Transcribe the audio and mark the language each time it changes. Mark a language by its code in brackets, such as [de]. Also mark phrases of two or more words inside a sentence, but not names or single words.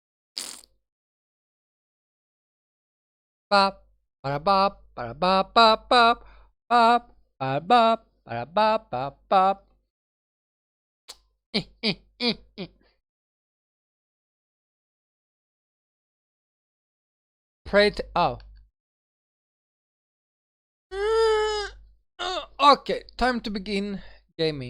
[en] Bop, ba bop, ba bop, bop, bop, bop, ba bop, ba bop, bop, bop. Pray to. Oh. Okay, time to begin gaming.